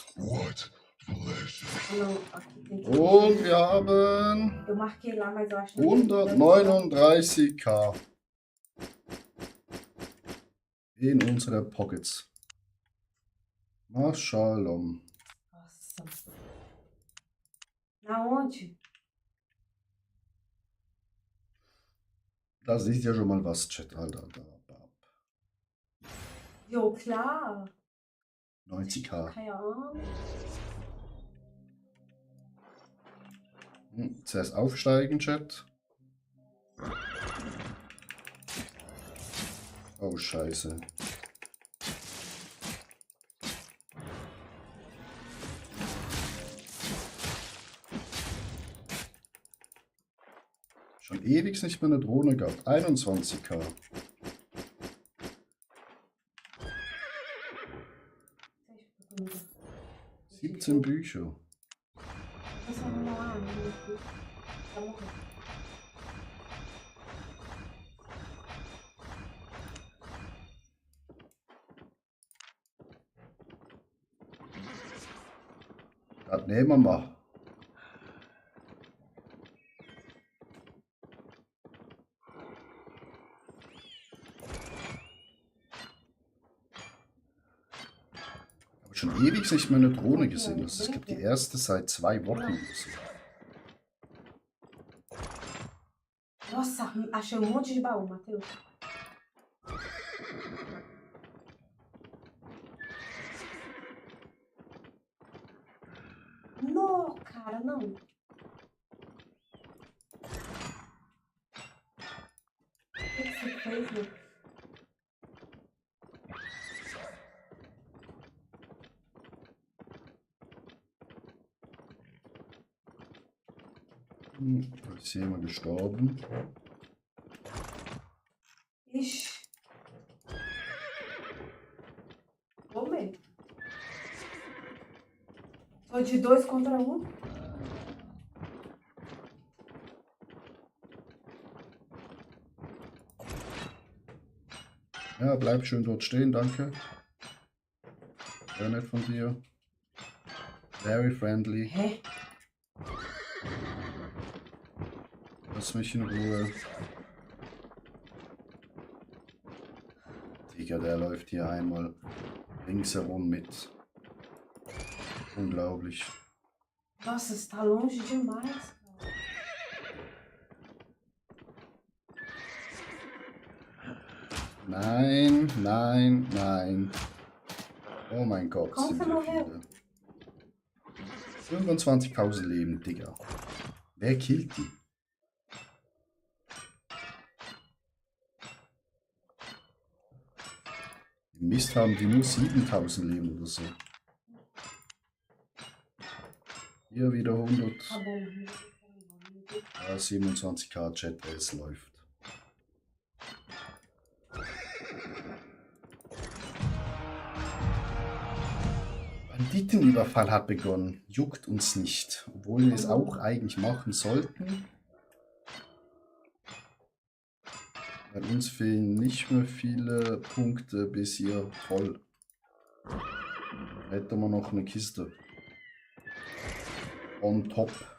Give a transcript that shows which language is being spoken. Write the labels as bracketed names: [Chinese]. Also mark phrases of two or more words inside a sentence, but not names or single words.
[English] What pleasure. [Portuguese] Não, aqui tem que. [German] Und wir haben [Portuguese] Eu marquei lá, mas eu acho que não tem. [German] 139k in unsere Pockets. Mashalom. [Portuguese] Nossa. Na onde? [German] Da siehst ja schon mal was, Chat, Alter. Jo, klar. 90k. Keine Ahnung. Zuerst aufsteigen, Chat. Oh, scheiße. Schon ewig nicht mehr eine Drohne gehabt. 21k. 17 Bücher. Das war normal. [Portuguese] Tá morrendo. [German] Das nehmen wir mal. Habe schon ewig nicht mehr eine Drohne gesehen. Das ist, ich glaube, die erste seit 2 Wochen oder so. [Portuguese] Nossa, achei um monte de baú, Matheus. Não, cara, não. O que você fez, meu? [German] Da ist jemand gestorben. [Portuguese] Ixi. Tomei. Tô de 2 contra 1. [German] Ja, bleib schön dort stehen, danke. Sehr nett von dir. [English] Very friendly. [German] Hä? Lass mich in Ruhe. Digga, der läuft hier einmal ringsherum mit. Unglaublich. [Portuguese] Nossa, você tá longe demais, cara. [German] Nein, nein, nein. Oh mein Gott. Komm, sind komm wir mal viele. 25.000 Leben, Digga. Wer killt die? Im Mist haben die nur 7.000 Leben oder so. Hier wieder 100. [Portuguese] Tá bom. [German] Ja, 27k Chat, es läuft. Banditenüberfall hat begonnen. Juckt uns nicht. Obwohl wir es auch eigentlich machen sollten. Weil uns fehlen nicht mehr viele Punkte bis hier voll. Hätten wir noch eine Kiste. [English] On top.